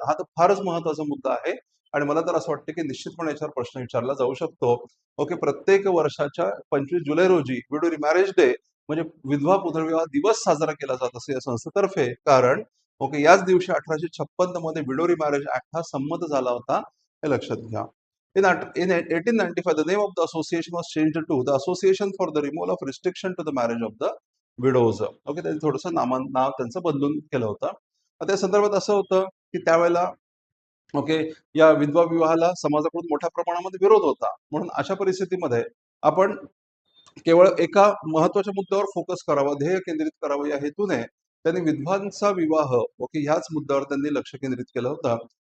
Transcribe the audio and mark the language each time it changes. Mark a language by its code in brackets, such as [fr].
[mr] हा तर फारच महत्वाचा मुद्दा आहे आणि मला तर असं वाटतं की निश्चितपणे याच्यावर प्रश्न विचारला जाऊ शकतो. प्रत्येक वर्षाच्या 25 जुलै रोजी विडो रिमॅरेज डे म्हणजे विधवा पुनर्विवाह दिवस साजरा केला जात असे या संस्थेतर्फे. कारण याच दिवशी 1856 मध्ये विडो रिमॅरेज ऍक्ट हा संमत झाला होता, हे लक्षात घ्या. [en] In 1895, the name of the association was changed to the Association for the Removal of Restriction to the Marriage of the Widows. [mr] त्यांनी थोडंसं नाव त्यांचं बदलून केलं होतं. त्या संदर्भात असं होतं की त्यावेळेला या विधवा विवाहाला समाजाकडून मोठ्या प्रमाणामध्ये विरोध होता. म्हणून अशा परिस्थितीमध्ये आपण केवळ एका महत्वाच्या मुद्द्यावर फोकस करावा, ध्येय केंद्रित करावं या हेतूने त्यांनी विधवांचा विवाह ह्याच मुद्द्यावर त्यांनी लक्ष केंद्रित केलं होतं.